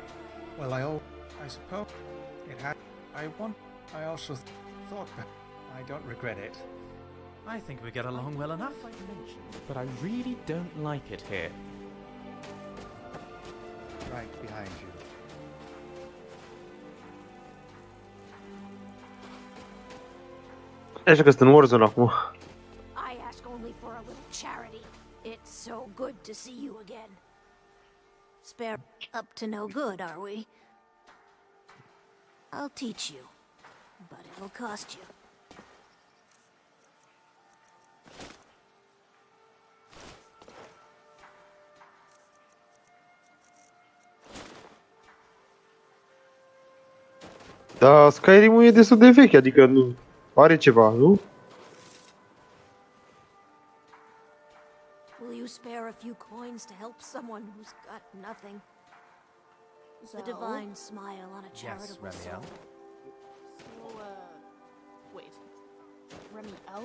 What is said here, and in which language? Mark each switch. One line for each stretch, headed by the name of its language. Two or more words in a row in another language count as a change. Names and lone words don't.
English: Well, I suppose it had. I also thought that. I don't regret it. I think we get along well enough. But I really don't like it here. Right behind you.
Romanian: Așa că sunt în Warzone acum.
English: I ask only for a little charity. It's so good to see you again. Spare up to no good, are we? I'll teach you, but it'll cost you.
Romanian: Dar Skyrim-ul e destul de vechi, adică nu are ceva, nu?
English: Will you spare a few coins to help someone who's got nothing? The divine smile on a charitable soul. So, wait. Remiel?